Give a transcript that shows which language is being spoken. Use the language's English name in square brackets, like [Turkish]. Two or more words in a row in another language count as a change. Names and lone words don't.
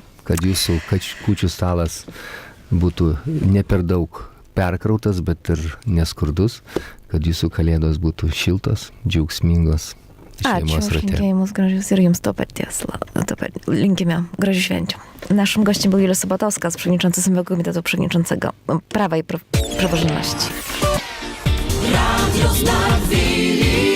[Lithuanian] Kad jūsų kūčių stalas būtų ne per daug perkrautas, bet ir neskurdus. Kad jūsų kalėdos būtų šiltos, džiaugsmingos. Ačiū už linkėjimus gražius ir Jums to paties. Linkime gražių švenčių. [Polish] Naszym gościem był Juliusz Sabatowska, przewodniczący Sejmowego Komitetu Przewodniczącego Prawa i Praworządności. Radio Znak